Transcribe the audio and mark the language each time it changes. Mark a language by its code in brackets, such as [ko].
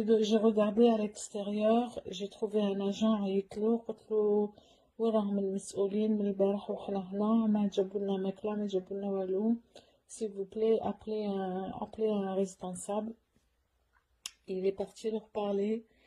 [fr] J'ai regardé à l'extérieur. J'ai trouvé un agent à Yitlo. [ar] قلت له وين راهم المسؤولين من البارح وحنا هنا ما جابوا لنا ماكله ما جابوا لنا والو. [fr] S'il vous plaît, appelez un responsable. Il est parti leur parler.